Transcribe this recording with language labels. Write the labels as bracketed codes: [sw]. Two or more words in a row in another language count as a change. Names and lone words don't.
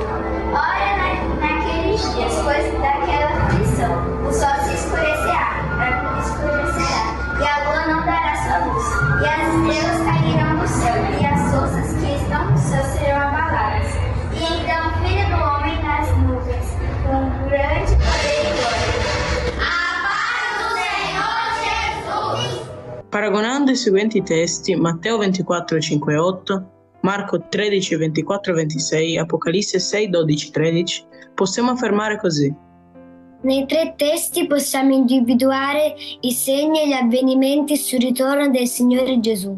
[pt] Ora, naqueles dias, depois daquela aflição, o sol se escurecerá, e a lua não dará sua luz, e as estrelas cairão do céu, e as forças que estão no céu serão abaladas. E então o Filho do Homem nas nuvens, com grande poder e glória. A paz do Senhor Jesus! [it] Paragonando i seguenti testi, Matteo 24, 5 e 8, Marco 13, 24 e 26, Apocalisse 6, 12 e 13, possiamo affermare così. Nei 3 testi possiamo individuare i segni e gli avvenimenti sul ritorno del Signore Gesù.